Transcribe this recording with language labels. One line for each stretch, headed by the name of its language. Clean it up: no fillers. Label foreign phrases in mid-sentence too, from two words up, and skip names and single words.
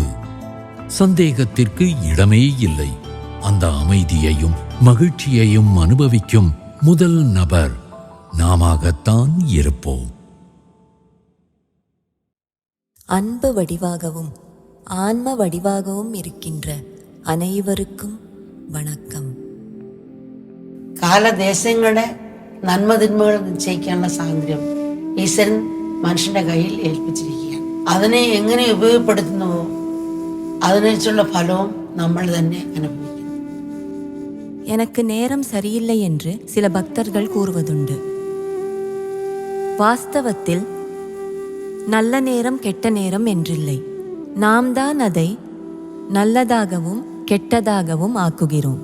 Tamil: சந்தேகத்திற்கு இடமே இல்லை. அந்த அமைதியையும் மகிழ்ச்சியையும் அனுபவிக்கும் முதல் நபர் நாமாகத்தான் இருப்போம். அன்பு வடிவாகவும் ஆன்ம வடிவாகவும் இருக்கின்ற அனைவருக்கும் வணக்கம்.
Malayalam: കാലദേശങ്ങളെ നന്മതിന്മകൾ നിശ്ചയിക്കാനുള്ള സ്വാതന്ത്ര്യം ഈശ്വരൻ മനുഷ്യന്റെ കയ്യിൽ ഏൽപ്പിച്ചിരിക്കുകയാണ്. അതിനെ എങ്ങനെ ഉപയോഗപ്പെടുത്തുന്നുവോ അതിനനുസരിച്ചുള്ള ഫലവും നമ്മൾ തന്നെ അനുഭവിക്കുന്നു.
Tamil: எனக்கு நேரம் சரியில்லை என்று சில பக்தர்கள் கூறுவதுண்டு. வாஸ்தவத்தில் நல்ல நேரம் கெட்ட நேரம் என்றில்லை. நாம் தான் அதை நல்லதாகவும் கெட்டதாகவும் ஆக்குகிறோம்.